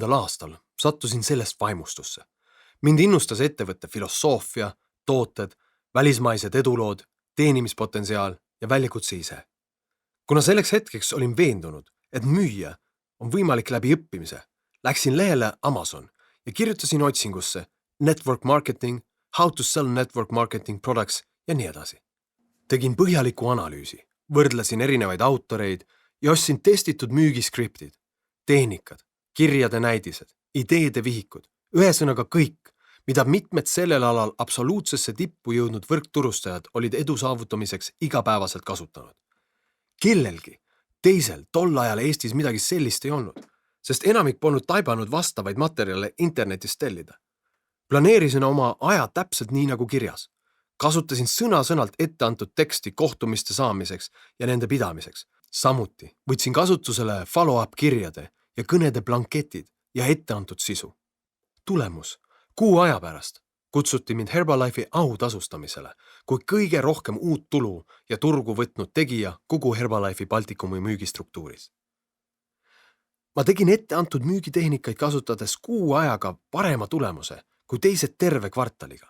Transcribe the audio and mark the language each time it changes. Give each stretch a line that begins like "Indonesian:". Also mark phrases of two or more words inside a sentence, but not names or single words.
Estonian: aastal sattusin sellest vaimustusse. Mind innustas ettevõtte filosoofia, tooted, välismaised edulood, teenimispotentsiaal ja väljakutse ise. Kuna selleks hetkeks olin veendunud, et müüa on võimalik läbi õppimise, läksin lehele Amazon ja kirjutasin otsingusse
English: network marketing, how to sell network marketing products
Estonian: ja nii edasi. Tegin põhjaliku analüüsi, võrdlesin erinevaid autoreid ja ostsin testitud müügiskriptid, tehnikad, kirjade näidised, ideede vihikud, ühesõnaga kõik, mida mitmed sellel alal absoluutsesse tippu jõudnud võrkturustajad olid edu saavutamiseks igapäevaselt kasutanud. Kellelgi teisel tol ajal Eestis midagi sellist ei olnud, sest enamik polnud taibanud vastavaid materjale internetist tellida. Planeerisin oma aja täpselt nii nagu kirjas. Kasutasin sõna-sõnalt ette antud teksti kohtumiste saamiseks ja nende pidamiseks. Samuti võtsin kasutusele follow-up kirjade ja kõnede blanketid ja ette antud sisu. Tulemus. Kuu aja pärast kutsuti mind Herbalife'i autasustamisele kui kõige rohkem uut tulu ja turgu võtnud tegija kogu Herbalife'i Baltikumi müügistruktuuris. Ma tegin ette antud müügitehnikaid kasutades kuu ajaga parema tulemuse kui teised terve kvartaliga.